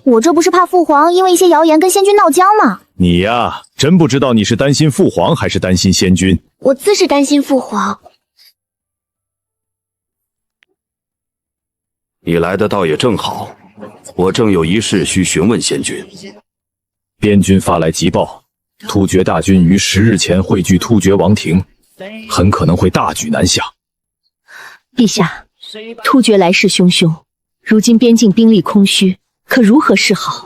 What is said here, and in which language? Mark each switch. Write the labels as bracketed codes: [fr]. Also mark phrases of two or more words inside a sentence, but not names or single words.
[zh] 我這不是怕父皇因為一些謠言跟仙君鬧僵嗎？你呀，真不知道你是擔心父皇還是擔心仙君。我自是擔心父皇。你來的倒也正好，我正有一事需詢問仙君。邊軍發來急報，突厥大軍於10日前匯聚突厥王庭，很可能會大舉南下。陛下，突厥來勢洶洶，如今邊境兵力空虛，可如何是好？